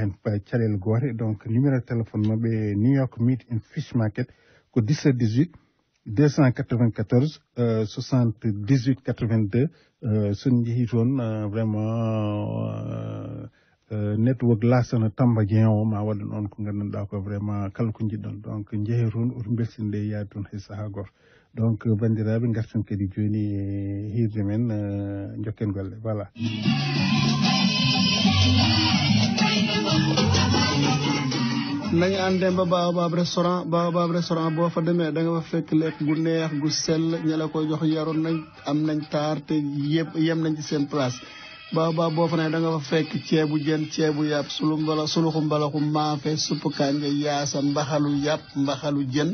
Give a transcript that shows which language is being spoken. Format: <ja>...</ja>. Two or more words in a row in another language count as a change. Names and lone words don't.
<ff>hen caɗele gote donc</ff> <fr>numéro téléphone</fr> <ff>mabɓe New York Meat and Fish Market ko 17 18 294 78 82 son jeehi toon vraiment network lasana Tamba Dieng o ma waɗan on ko ganduɗa ko vraiment kala ko jiɗɗon donc jeehe toon oto beltinde yaade toon hay saaha goto donc bandiraɓe gartan kadi joni e hirde men jokken golle voilà</ff> <wo>nañu àndee ba Baobab restaurant boo fa demee da nga fa fekk lekk gu neex gu sell ña la koy jox yaru nañ am nañ taar te yëpp yem nañ ci seen place Baobab boo fa ne da nga fa fekk ceebu jën ceebu yàpp suluxu mbalaxu maafe suppu kànja yaasa mbaxalu yàpp mbaxalu jën</wo>